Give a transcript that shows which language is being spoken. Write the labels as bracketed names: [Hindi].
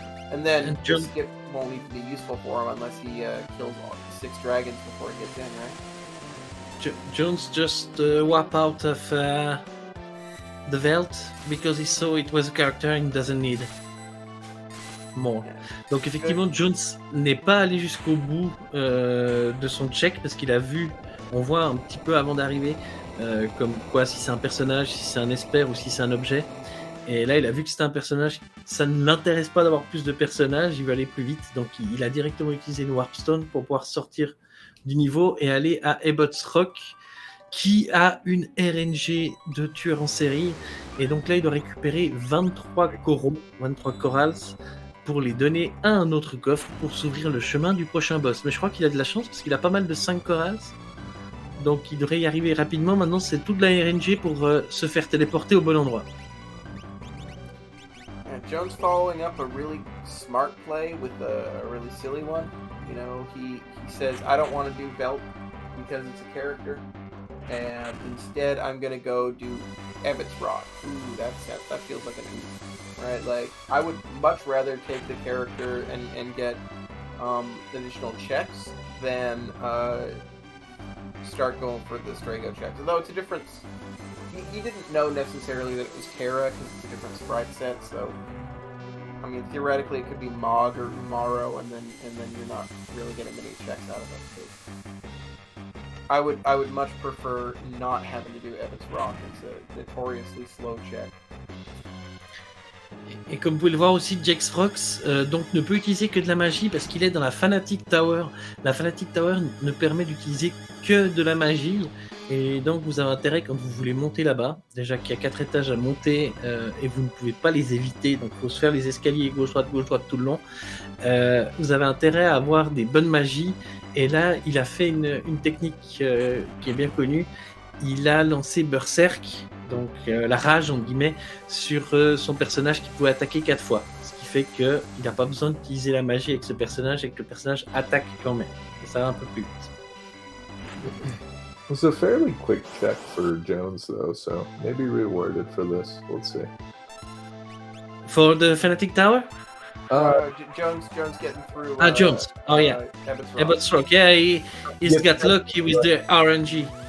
[English] And then the skip won't even be useful for him unless he kills all 6 dragons before he gets in, right? Jones just wiped out of the Veld because he saw it was a character and doesn't need more. Yeah. [French] Donc effectivement, Jones n'est pas allé jusqu'au bout de son check parce qu'il a vu, on voit un petit peu avant d'arriver, comme quoi si c'est un personnage, si c'est un esper ou si c'est un objet. Et là, il a vu que c'était un personnage, ça ne l'intéresse pas d'avoir plus de personnages, il veut aller plus vite, donc il a directement utilisé une Warpstone pour pouvoir sortir du niveau et aller à Jexvrok, qui a une RNG de tueur en série, et donc là, il doit récupérer 23 coraux, 23 corals, pour les donner à un autre coffre pour s'ouvrir le chemin du prochain boss. Mais je crois qu'il a de la chance parce qu'il a pas mal de 5 corals, donc il devrait y arriver rapidement. Maintenant, c'est toute la RNG pour se faire téléporter au bon endroit. [English] Jones following up a really smart play with a really silly one. You know, he says, I don't want to do Belt because it's a character, and instead I'm going to go do Jexvrok. Ooh, that feels like an ooh, right? Like, I would much rather take the character and get additional checks than start going for the Strago checks. Although it's a different... He didn't know necessarily that it was Terra because it's a different sprite set, so I mean theoretically it could be Mog or Umaro, and then you're not really getting many checks out of it. So I would much prefer not having to do Jexvrok. It's a notoriously slow check. [French] Et comme vous pouvez le voir aussi, Jexvrok donc ne peut utiliser que de la magie parce qu'il est dans la Fanatic Tower. La Fanatic Tower ne permet d'utiliser que de la magie. Et donc vous avez intérêt, quand vous voulez monter là-bas, déjà qu'il y a 4 étages à monter et vous ne pouvez pas les éviter, donc il faut se faire les escaliers gauche-droite tout le long, vous avez intérêt à avoir des bonnes magies. Et là, il a fait une technique qui est bien connue. Il a lancé Berserk, donc la rage en guillemets, sur son personnage qui pouvait attaquer 4 fois. Ce qui fait qu'il n'a pas besoin d'utiliser la magie avec ce personnage et que le personnage attaque quand même. Et ça va un peu plus vite. [English] It was a fairly quick check for Jones, though, so maybe rewarded for this. We'll see. For the Fanatic Tower? Jones getting through. Jones. Oh yeah. Jexvrok. Yeah, he's got lucky with the RNG.